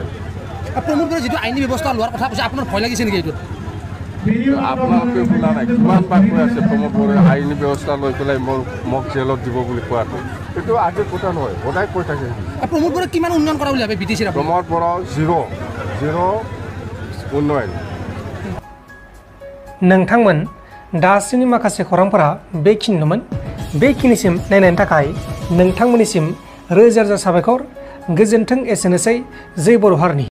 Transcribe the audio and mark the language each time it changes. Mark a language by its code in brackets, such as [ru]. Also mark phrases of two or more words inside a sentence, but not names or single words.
[as] প্ৰমোদ বড়োৱে যিটো আইনী ব্যৱস্থা লোৱাৰ কথা কৈছে, আপোনাৰ ভয় লাগিছে নেকি এইটোত? আপোনালোকে শুনা নাই কিমানবাৰ কৈ আছে প্ৰমোদ বড়োৱে আইনী ব্যৱস্থা লৈ পেলাই মোক জেলত দিব বুলি কোৱাটো? এইটো আজিৰ কথা নহয়, সদায় কৈ থাকে। প্ৰমোদ বড়োৱে কিমান উন্নয়ন কৰা বুলি ভাবে বিটিচিৰ? প্ৰমোদ বড়ো জিৰ' উন্নয়ন। [brx] नोंथांमोन दासिमनि माखासे खौरांफोरा बेखिनिमोन। बेखिनिसिम नायनायनि थाखाय नोंथांमोननिसिम रोजा रोजा साबायखर। गोजोन्थों एसेनोसै। जय बर' हारिनि।